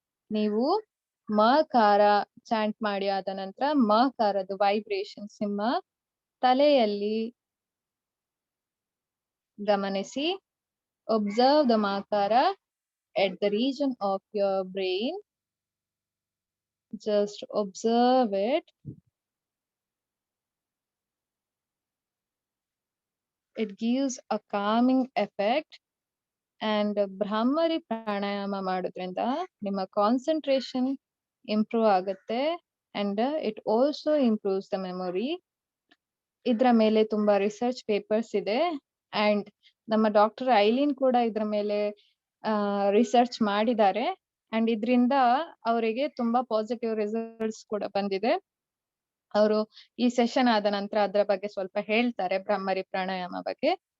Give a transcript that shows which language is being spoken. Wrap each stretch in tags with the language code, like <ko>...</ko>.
<kn>ನೀವು ಮಕಾರ ಚಾಂಟ್ ಮಾಡಿ ಆದ ನಂತರ ಮಕಾರದ ವೈಬ್ರೇಷನ್ಸ್ ನಿಮ್ಮ ತಲೆಯಲ್ಲಿ ಗಮನಿಸಿ.</kn> <en>Observe the makara at the region of your brain. Just observe it. It gives a calming effect. And Brahmari pranayama</en> <kn>ಮಾಡೋದ್ರಿಂದ ನಿಮ್ಮ</kn> <en>concentration improve</en> <kn>ಆಗುತ್ತೆ.</kn> <en>And it also improves the memory.</en> <kn>ಇದ್ರ ಮೇಲೆ ತುಂಬಾ ರಿಸರ್ಚ್ ಪೇಪರ್ಸ್ ಇದೆ. ಅಂಡ್ ನಮ್ಮ doctor ಐಲಿನ್ ಕೂಡ ಇದ್ರ ಮೇಲೆ ರಿಸರ್ಚ್ ಮಾಡಿದ್ದಾರೆ. ಅಂಡ್ ಇದರಿಂದ ಅವರಿಗೆ ತುಂಬಾ ಪಾಸಿಟಿವ್ ರಿಸಲ್ಟ್ಸ್ ಕೂಡ ಬಂದಿದೆ. ಅವರು ಈ ಸೆಷನ್ ಆದ ನಂತರ ಅದರ ಬಗ್ಗೆ ಸ್ವಲ್ಪ ಹೇಳ್ತಾರೆ, ಬ್ರಹ್ಮರಿ ಪ್ರಾಣಾಯಾಮ ಬಗ್ಗೆ.</kn>